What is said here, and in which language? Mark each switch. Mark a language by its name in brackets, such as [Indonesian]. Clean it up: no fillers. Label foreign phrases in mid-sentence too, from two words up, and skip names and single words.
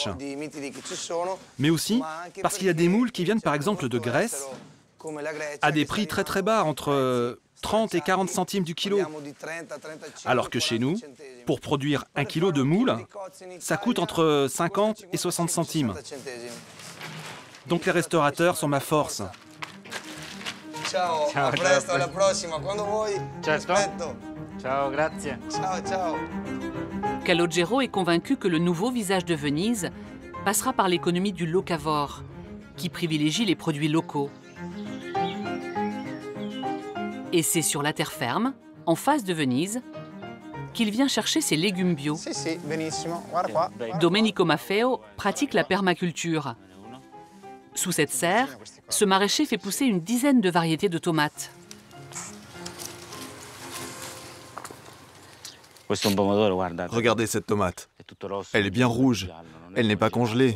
[French] Mais aussi parce qu'il y a des moules qui viennent par exemple de Grèce à des prix très très bas, entre 30 et 40 centimes du kilo. Alors que chez nous, pour produire 1 kilo de moules, ça coûte entre 50 et 60 centimes. Donc les restaurateurs sont ma force. [Italian] Ciao, a presto, alla prossima, quando vuoi. Aspetto. Ciao, grazie. Ciao, ciao. [French] Calogero est convaincu que le nouveau visage de Venise passera par l'économie du locavore, qui privilégie les produits locaux. Et c'est sur la terre ferme, en face de Venise, qu'il vient chercher ses légumes bio. [Italian] Sì, sì, benissimo. Guarda qua. [French] Domenico Maffeo pratique la permaculture. Sous cette serre, ce maraîcher fait pousser une dizaine de variétés de tomates. Regardez cette tomate. Elle est bien rouge. Elle n'est pas congelée.